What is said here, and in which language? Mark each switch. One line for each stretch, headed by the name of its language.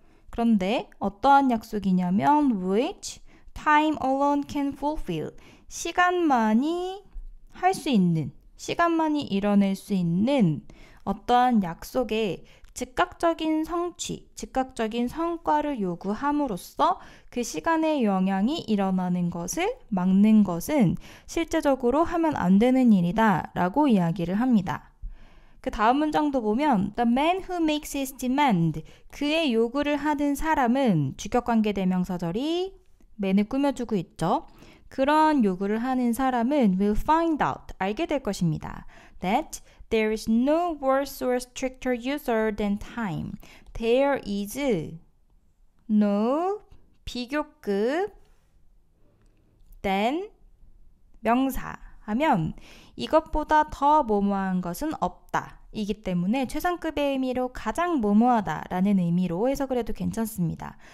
Korean: 그런데 어떠한 약속이냐면
English: which time alone can fulfill,
Korean: 시간만이 할 수 있는, 시간만이 이뤄낼 수 있는 어떠한 약속의 즉각적인 성취, 즉각적인 성과를 요구함으로써 그 시간의 영향이 일어나는 것을 막는 것은 실제적으로 하면 안 되는 일이다 라고 이야기를 합니다. 그 다음 문장도 보면
English: The man who makes his demand,
Korean: 그의 요구를 하는 사람은 주격관계 대명사절이 man을 꾸며주고 있죠. 그런 요구를 하는 사람은
English: will find out,
Korean: 알게 될 것입니다.
English: That there is no worse or stricter user than time. There is no
Korean: 비교급
English: than
Korean: 명사 하면 이것보다 더 뭐뭐한 것은 없다. 이기 때문에 최상급의 의미로 가장 뭐뭐하다 라는 의미로 해석을 해도 괜찮습니다.